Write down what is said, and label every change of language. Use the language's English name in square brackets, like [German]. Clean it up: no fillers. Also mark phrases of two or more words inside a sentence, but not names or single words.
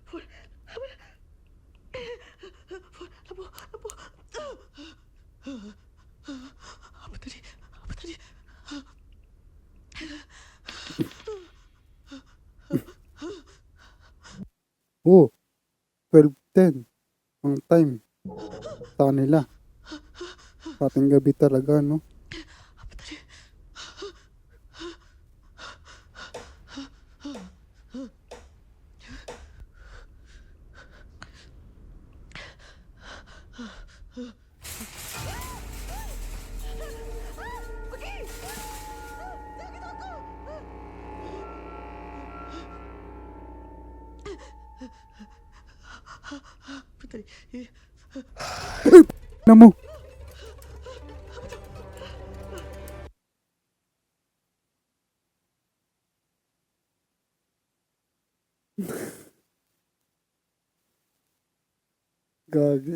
[Malay] Lampu. Apa tadi? Apa tadi? [Filipino] Oh, 12:10 ang time sa kanila. Sa ating gabi talaga, no? [Malay] Apa tadi? Pergi! Jangan aku! Apa tadi? [Filipino] Ano mo? Gagi.